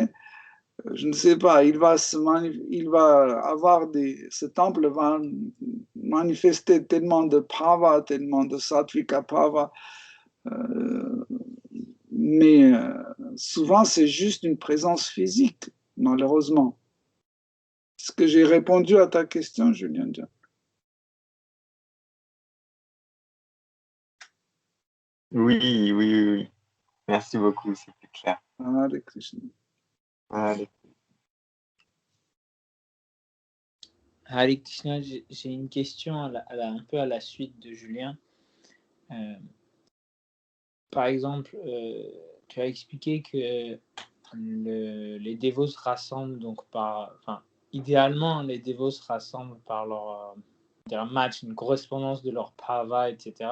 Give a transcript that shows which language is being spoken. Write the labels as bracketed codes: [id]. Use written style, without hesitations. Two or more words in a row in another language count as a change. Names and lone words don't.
[fr] Je ne sais pas, ce temple va manifester tellement de bhava, tellement de [sa] sattvika bhava, [fr] mais souvent c'est juste une présence physique, malheureusement. Est-ce que j'ai répondu à ta question, Julien? Oui. Merci beaucoup, c'était clair. Hare Krishna. Allez. Hare Krishna, j'ai une question un peu à la suite de Julien. Par exemple, tu as expliqué que les dévots se rassemblent donc idéalement les dévots se rassemblent par leur match, une correspondance de leur bhava, etc.